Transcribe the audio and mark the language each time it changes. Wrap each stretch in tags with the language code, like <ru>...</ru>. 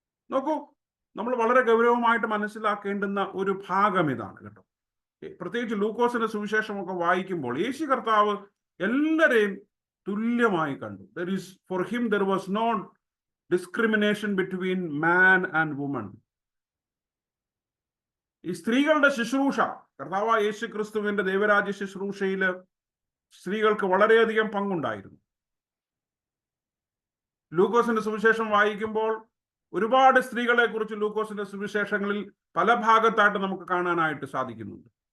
<ml>നോക്കൂ, നമ്മൾ വളരെ ഗൗരവമായിട്ട് മനസ്സിലാക്കേണ്ടുന്ന ഒരു ഭാഗം ഇതാണ് കേട്ടോ. പ്രത്യേകിച്ച് ലൂക്കോസിന്റെ സുവിശേഷമൊക്കെ വായിക്കുമ്പോൾ യേശു കർത്താവ് എല്ലാവരെയും തുല്യമായി കണ്ടു.</ml> <en>For him there was no discrimination between man and woman.</en> <ml>ഈ സ്ത്രീകളുടെ ശുശ്രൂഷ, കർത്താവായ യേശു ക്രിസ്തുവിന്റെ ദൈവരാജ്യ ശുശ്രൂഷയില് സ്ത്രീകൾക്ക് വളരെയധികം പങ്കുണ്ടായിരുന്നു. ലൂക്കോസിന്റെ സുവിശേഷം വായിക്കുമ്പോൾ ഒരുപാട് സ്ത്രീകളെ കുറിച്ച് ലൂക്കോസിന്റെ സുവിശേഷങ്ങളിൽ പല ഭാഗത്തായിട്ട് നമുക്ക് കാണാനായിട്ട് സാധിക്കുന്നുണ്ട്.</ml>